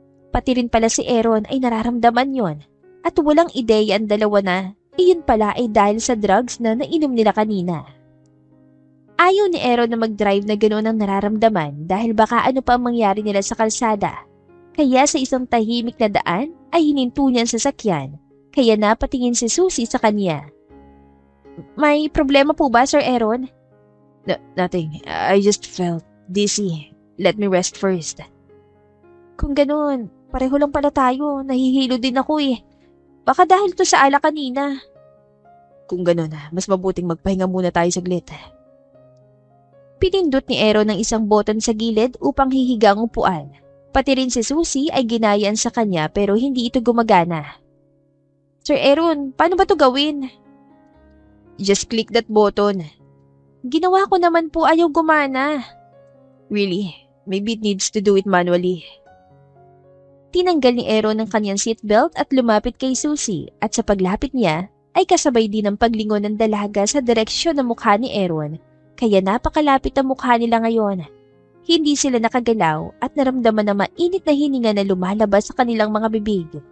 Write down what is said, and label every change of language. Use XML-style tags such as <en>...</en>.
<tl>Pati rin pala si Aaron ay nararamdaman yon at walang ideya ang dalawa na iyon pala ay dahil sa drugs na nainom nila kanina. Ayaw ni Aaron na mag-drive na ganoon ang nararamdaman dahil baka ano pa ang mangyari nila sa kalsada. Kaya sa isang tahimik na daan ay hininto niya ang sasakyan kaya napatingin si Susie sa kanya. May problema po ba Sir Aaron?</tl> <en>Nothing. I just felt dizzy. Let me rest first.</en> <tl>Kung ganoon, pareho lang pala tayo. Nahihilo din ako eh. Baka dahil to sa alak kanina. Kung ganun, mas mabuting magpahinga muna tayo saglit. Pinindot ni Aaron ng isang button sa gilid upang hihiga ang upuan. Pati rin si Susie ay ginayan sa kanya pero hindi ito gumagana. Sir Aaron, paano ba to gawin?</tl> <en>Just click that button.</en> <tl>Ginawa ko naman po ayaw gumana.</tl> <en>Really? Maybe it needs to do it manually.</en> <tl>Tinanggal ni Aaron ang kanyang seatbelt at lumapit kay Susie at sa paglapit niya ay kasabay din ang paglingon ng dalaga sa direksyon ng mukha ni Aaron kaya napakalapit ang mukha nila ngayon. Hindi sila nakagalaw at naramdaman na mainit na hininga na lumalabas sa kanilang mga bibig.</tl>